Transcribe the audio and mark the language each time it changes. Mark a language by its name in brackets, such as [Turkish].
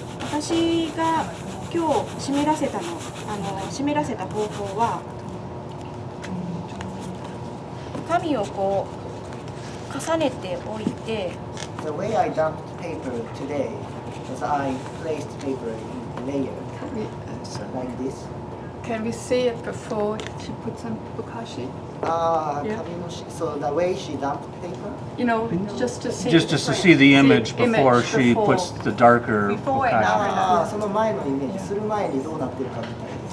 [Japanese] 私が今日湿らせた方法は紙をこう重ねておいて、 [English] The way I dumped paper today was I placed paper in layer like this. Can we see it before she puts on bokashi? Yeah. So the way she dumped paper? You know, just to see. Just to see the image before she puts the darker Before and bokashi. after. [Japanese] その前のイメージする前にどうなってるかみたいです。